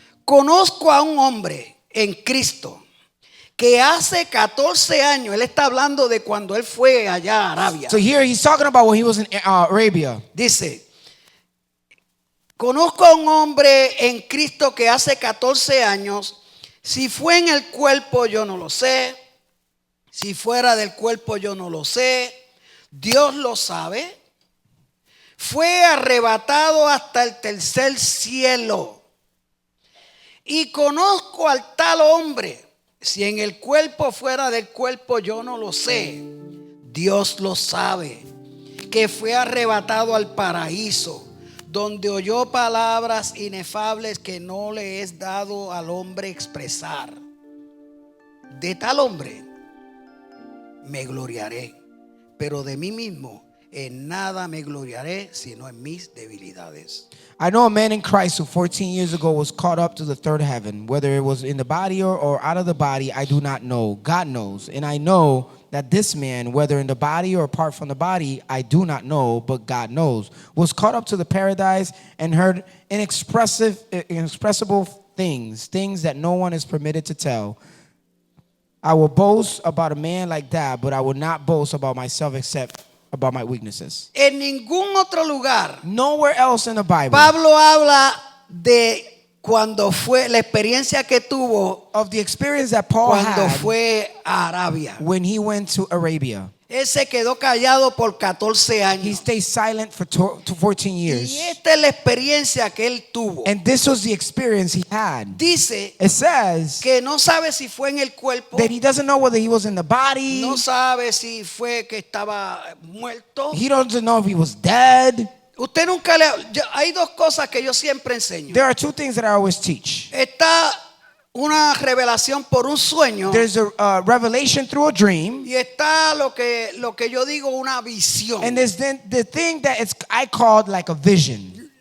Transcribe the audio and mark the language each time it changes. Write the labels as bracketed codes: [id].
[es] conozco a un hombre en Cristo que hace 14 años, él está hablando de cuando él fue allá a Arabia. [en] so here he's talking about when he was in Arabia. [es] Dice, conozco a un hombre en Cristo que hace 14 años, si fue en el cuerpo yo no lo sé, si fuera del cuerpo yo no lo sé, Dios lo sabe. Fue arrebatado hasta el tercer cielo. Y conozco al tal hombre, si en el cuerpo fuera del cuerpo yo no lo sé, Dios lo sabe, que fue arrebatado al paraíso, donde oyó palabras inefables que no le es dado al hombre expresar. De tal hombre me gloriaré, pero de mí mismo en nada me gloriaré, sino en mis debilidades. [en] I know a man in Christ who 14 years ago was caught up to the third heaven. Whether it was in the body or out of the body, I do not know. God knows. And I know that this man, whether in the body or apart from the body, I do not know, but God knows, was caught up to the paradise and heard inexpressible things that no one is permitted to tell. I will boast about a man like that, but I will not boast about myself except about my weaknesses. [es] En ningún otro lugar [en] Nowhere else in the Bible [es] Pablo habla de cuando fue la experiencia que tuvo [en] of the experience that Paul [es] cuando [en] had [es] fue a Arabia. [en] when he went to Arabia. [es] Él se quedó callado por 14 [en] He [es] años. [en] stayed silent for 14 years. [es] Y esta es la experiencia que él tuvo. [en] And this was the experience he had. [es] Dice [en] It says [es] que no sabe si fue en el cuerpo, [en] that he doesn't know whether he was in the body. [es] no sabe si fue que estaba muerto. [en] He doesn't know if he was dead. [es] Usted nunca le... hay dos cosas que yo siempre enseño. [en] There are two things that I always teach. [es] Está una revelación por un sueño [en] There's a revelation through a dream. [es] y está lo que yo digo una visión. [en] And there's then the thing that I called like a vision.